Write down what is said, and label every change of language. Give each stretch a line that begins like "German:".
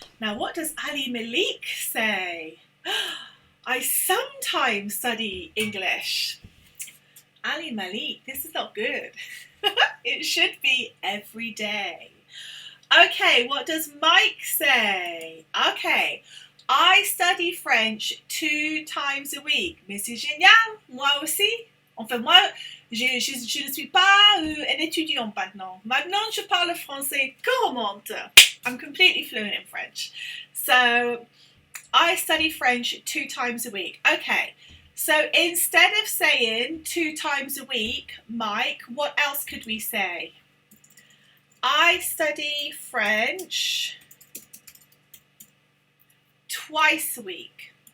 English: Now, what does Ali Malik say? I sometimes study English. Ali Malik, this is not good. It should be every day. Okay, what does Mike say? Okay, I study French 2 times a week.
French: Mais c'est génial, moi aussi. Enfin, moi, je ne suis pas un étudiant maintenant. Maintenant, je parle français couramment.
English: I'm completely fluent in French. So, I study French 2 times a week. Okay, so instead of saying 2 times a week, Mike, what else could we say? I study French twice a week.